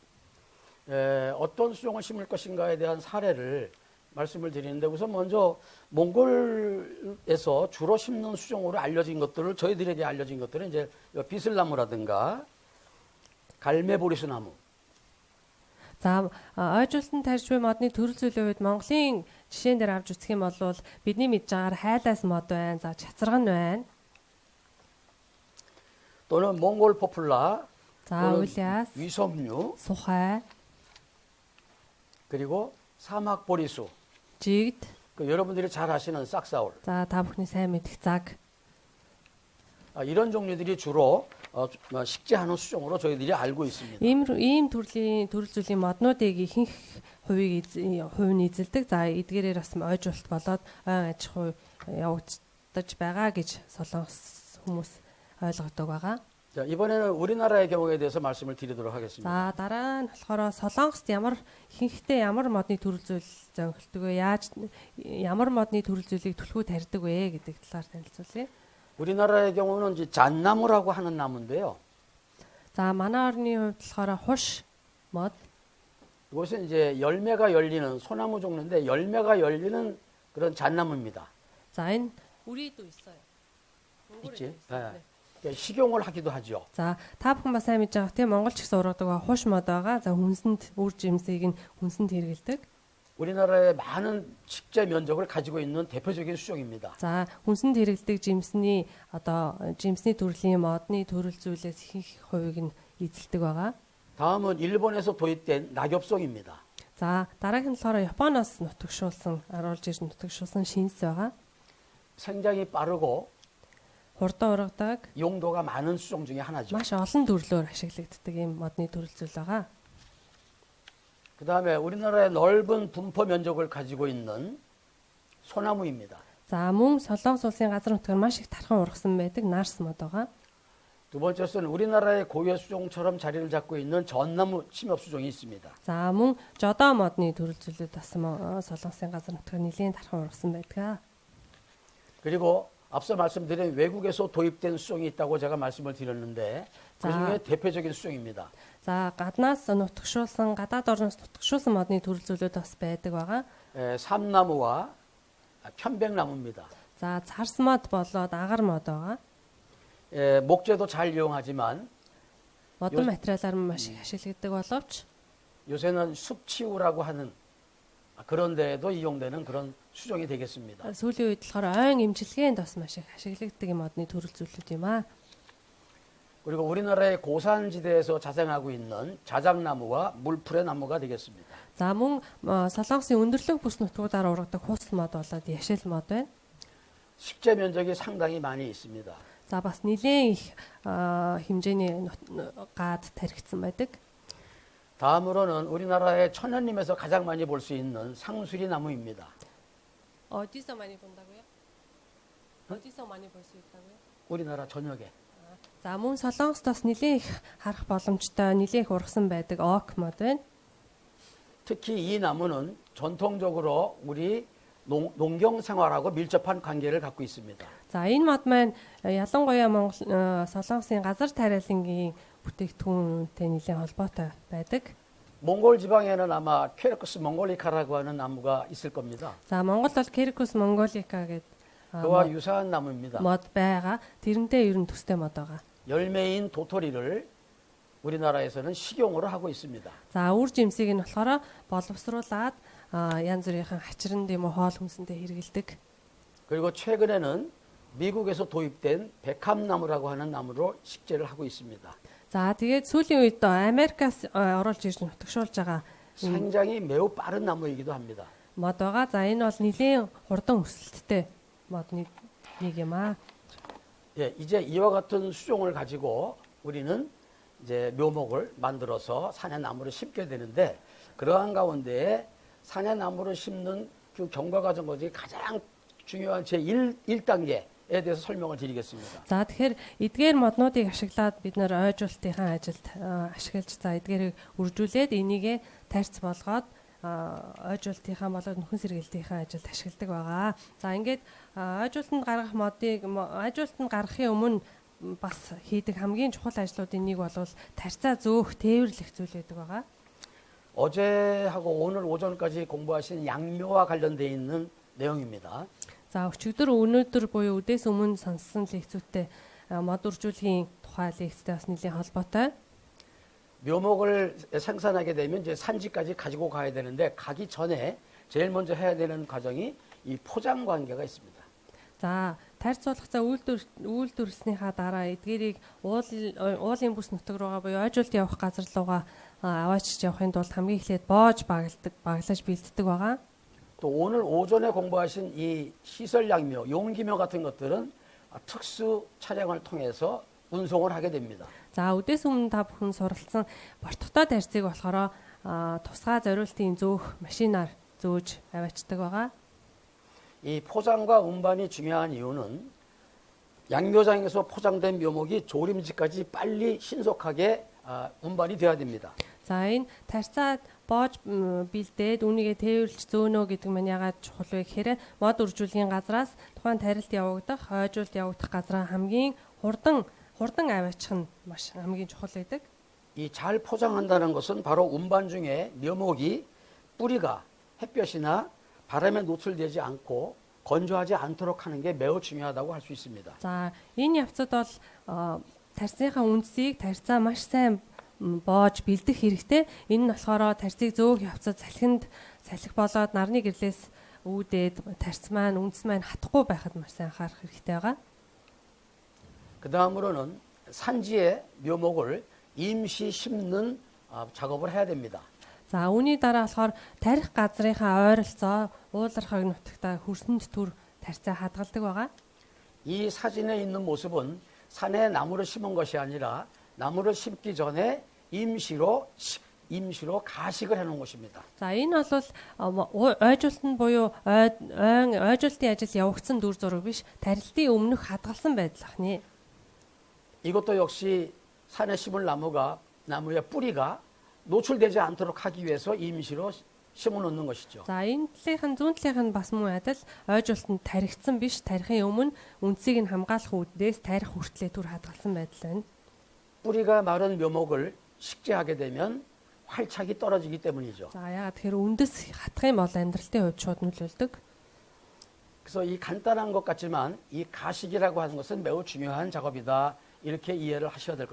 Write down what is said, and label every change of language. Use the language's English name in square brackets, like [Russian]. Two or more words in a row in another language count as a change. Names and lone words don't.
[Korean] 어떤 수종을 심을 것인가에 대한 사례를 말씀을 드리는데 우선 먼저 몽골에서 주로 심는 수종으로 알려진 것들을 저희들에게 알려진 것들은 이제 비슬나무라든가 갈매보리수 나무. [Mongolian] За ойжуулсан тарж буй модны төрөл зүйлийн үед Монголын жишээн дээр авч үзэх юм бол бидний мэдж байгаагаар хайлаас мод байна. За чацарган байна. [Korean] 또는 몽골 포플라. [Mongolian] За [Korean] 또는 울яс, 위섬유. [Mongolian] сухай, [Korean] 그리고 사막보리수. [Mongolian] жигд. [Korean] 여러분들이 잘 아시는 싹사올. [Mongolian] За та бүхний сайн мэдэх цаг. [Korean] 이런 종류들이 주로 식재하는 수종으로 저희들이 알고 있습니다. [Mongolian] Ийм төрлийн төрөл зүйлийн моднуудыг ихэнх хувь нь эзэлдэг. За эдгээрээр бас ойжуулалт болоод ойн аж ахуй явагдаж байгаа гэж солонгос хүмүүс ойлгодог байгаа. [Korean] 자, 이번에는 우리나라의 경우에 대해서 말씀을 드리도록 하겠습니다. [Mongolian] За дараа нь болохоор солонгост ихэнхдээ ямар модны төрөл зүйл зохилдог вэ? Ямар модны төрөл зүйлийг түлхүү тарьдаг вэ гэдэг талаар танилцуулъя. [Korean] 우리나라의 경우는 이제 잣나무라고 하는 나무인데요. [Mongolian] За манай орны хувьд болохоор хуш мод. [Korean] 이것은 이제 열매가 열리는 소나무 종류인데 열매가 열리는 그런 잣나무입니다. [Mongolian] За энэ [Korean] 우리도 있어요. 있지? 식용을 하기도 하죠. [Mongolian] За та бүхэн бас сайн мэдж байгаа тийм Монгол ч гэсэн ургадаг хуш мод байгаа. За хүнсэнд үр жимсийг нь хүнсэнд хэрэгэлдэг. [Korean] 우리나라의 많은 식재 면적을 가지고 있는 대표적인 수종입니다. [Mongolian] За хүнсэнд хэрэгэлдэг жимсний жимсний төрлийн модны төрөл зүйлээс ихэнх хувийг нь эзэлдэг байгаа. [Korean] 다음은 일본에서 도입된 낙엽송입니다. [Mongolian] За дараагийн нь болохоор Японоос оруулж ирж нутагшуулсан шинс байгаа. [Korean] 생장이 빠르고 [Mongolian] Хурдан ургадаг. [Korean] 용도가 많은 수종 중에 하나죠. [Mongolian] Маш олон төрлөөр ашиглагддаг ийм модны төрөл зүйл байгаа. [Korean] 그다음에 우리나라의 넓은 분포 면적을 가지고 있는 소나무입니다. [Mongolian] За мөн Солонгос улсын газар нутгаар маш их тархан ургасан байдаг нарс мод байгаа. [Korean] 두 번째로는 우리나라의 고유 수종처럼 자리를 잡고 있는 전나무 침엽 수종이 있습니다. [Mongolian] За мөн жодоо модны төрөл зүйлүүд бас Солонгосын газар нутгаар нэлийн тархан ургасан байдаг. [Korean] 그리고 앞서 말씀드린 외국에서 도입된 수종이 있다고 제가 말씀을 드렸는데 그중에 대표적인 수종입니다. [Mongolian] За гаднаас нутагшуулсан гадаад орноос нутагшуулсан модны төрөл зүйлүүд бас байдаг байгаа. [Korean] 삼나무와 편백나무입니다. [Mongolian] За царс мод болоод агаар мод байгаа. [Korean] 목재도 잘 이용하지만 [Mongolian] Модон материалаар маш их ашигладаг боловч [Korean] 요새는 숲치우라고 하는 그런 데에도 이용되는 그런 수종이 되겠습니다. [Mongolian] сүүлийн үед болохоор ойн имчилгээнд бас маш их ашигладаг модны төрөл зүйлүүд юм аа. [Korean] 그리고 우리나라의 고산지대에서 자생하고 있는 자작나무와 물풀의 나무가 되겠습니다. [Mongolian] За мөн Солонгосын өндөрлөг бүс нутгуудаар ургадаг хус мод болоод яшил мод байна. [Korean] 식재 면적이 상당히 많이 있습니다. [Mongolian] За бас нэлээд их хэмжээний гад тархицсан байдаг. [Korean] 다음으로는 우리나라의 천연림에서 가장 많이 볼 수 있는 상수리 나무입니다. 어디서 많이 본다고요? 어디서 많이 볼 수 있다고요? 우리나라 전역에. [Mongolian] За мөн Солонгост бас нэлээд их харах боломжтой нэлээд их ургасан байдаг ок мод байна. [Korean] 특히 이 나무는 전통적으로 우리 농경 생활하고 밀접한 관계를 갖고 있습니다. [Mongolian] За энэ мод маань ялангуяа Монгол Солонгосын газар тариалангийн бүтээгдэхүүнтэй нэлээд холбоотой байдаг. [Korean] 몽골 지방에는 아마 퀘르쿠스 몽골리카라고 하는 나무가 있을 겁니다. [Mongolian] За Монгол бол Quercus mongolica гэдэг [Korean] 그와 유사한 나무입니다. [Mongolian] мод байгаа. тэрнтэй ер нь төстэй мод байгаа. [Korean] 열매인 도토리를 우리나라에서는 식용으로 하고 있습니다. [Mongolian] За үр жимсийг нь болохоор боловсруулад янз бүрийн хачирнд юм уу хоол хүнсэндээ хэрэгэлдэг. [Korean] 그리고 최근에는 미국에서 도입된 백합나무라고 하는 나무로 식재를 하고 있습니다. [Mongolian] За тэгээд сүүлийн үед Америкаас оруулж ирж нутагшуулж байгаа [Korean] 생장이 매우 빠른 나무이기도 합니다. [Mongolian] мод байгаа. За энэ бол нэлийн хурдан өсөлттэй модны нэг юм аа. [Korean] 예, 이제 이와 같은 수종을 가지고 우리는 이제 묘목을 만들어서 산야나무를 심게 되는데 그러한 가운데 산야나무를 심는 그 경과 과정 중에 가장 중요한 제1단계에 대해서 설명을 드리겠습니다. [Mongolian] За тэгэхээр эдгээр моднуудыг ашиглаад бид нэр ойжуулалтынхаа ажилд ашиглаж за эдгээрийг үржүүлээд энийгээ тарьц болгоод ойжуулалтынхаа болоод нөхөн сэргээлтийнхаа ажилд ашигладаг байгаа. За ингээд ойжуулалтанд гаргах модыг ойжуулалтанд гаргахын өмнө бас хийдэг хамгийн чухал ажлуудын нэг бол тарьцаа зөөх, тээвэрлэх зүйл байдаг байгаа. [Korean] 어제하고 오늘 오전까지 공부하신 양묘와 관련되어 있는 내용입니다. [Mongolian] За өчигдөр өнөөдөр буюу үдээс өмнө сонссон лекцүүтэй мод үржүүлгийн тухай лекцтэй бас нэлийн холбоотой. [Korean] 묘목을 생산하게 되면 이제 산지까지 가지고 가야 되는데 가기 전에 제일 먼저 해야 되는 과정이 이 포장 관계가 있습니다. [Mongolian] За тарьц болгоцоо үйлдвэрлэснийхаа дараа эдгээрийг уулын бүс нутаг руугаа буюу ойжуулалт явах газар руугаа аваачиж явахын тулд хамгийн эхлээд боож баглаж бэлддэг байгаа. [Korean] 또 오늘 오전에 공부하신 이 시설 양묘, 용기묘 같은 것들은 특수 차량을 통해서 운송을 하게 됩니다. [Mongolian] За үдээс өмнө та бүхэн суралцсан борттой тарьцыг болохоор тусгай зориултын зөөх машинаар зөөж аваачдаг байгаа. [Korean] 이 포장과 운반이 중요한 이유는 양묘장에서 포장된 묘목이 조림지까지 빨리 신속하게 운반이 돼야 됩니다. [Mongolian] За энэ тарьцаад боож бэлдээд үүнийгээ тээвэрлж зөөнө гэдэг нь ягаад чухал вэ гэхээр мод үржүүлгийн газраас тухайн тарилт явагдах, ойжуулалт явагдах газраа хамгийн хурдан аваачих нь маш хамгийн чухал байдаг. [Korean] 이 잘 포장한다는 것은 바로 운반 중에 묘목이 뿌리가 햇볕이나 바람에 노출되지 않고 건조하지 않도록 하는 게 매우 중요하다고 할 수 있습니다. [Mongolian] За энэ явцад бол тарьцынхаа үндсийг тарьцаа маш сайн боож бэлдэх хэрэгтэй. Энэ нь болохоор тарьцыг зөөх явцад салхих болоод нарны гэрлээс үүдээд тарьц маань үндэс маань хатахгүй байхад маш сайн анхаарах хэрэгтэй байгаа. [Korean] 그 다음으로는 산지에 묘목을 임시 심는 작업을 해야 됩니다. [Mongolian] За үүний дараа болохоор тарих газрынхаа ойролцоо уулархаг нутагта хөрсөнд түр тарьцаа хадгалдаг байгаа. [Korean] 이 사진에 있는 모습은 산에 나무를 심은 것이 아니라 나무를 심기 전에 임시로 가식을 해놓은 것입니다. [Mongolian] За энэ бол ойжуулсан буюу ойжуулалтын ажил явагдсан дүр зураг биш, тарилтын өмнөх хадгалсан байдал ахны. [Korean] 이것도 역시 산에 심을 나무의 뿌리가 노출되지 않도록 하기 위해서 임시로 심어놓는 것이죠. [Mongolian] За энэ зүүн талынх нь бас мөн адил ойжуулалтанд таригдсан биш, тарихын өмнө үндсийг нь хамгаалах үүднээс тарих хүртлээ түр хадгалсан байдал байна. [Korean] 뿌리가 마른 묘목을 식재하게 되면 활착이 떨어지기 때문이죠. [Mongolian] За яагаад тэгэхээр үндэс хатах юм бол амьдралтын хувьд шууд нөлөөлдөг. [Korean] 그래서 이 간단한 것 같지만 이 가식이라고 하는 것은 매우 중요한 작업이다. 이렇게 이해를 하셔야 될 것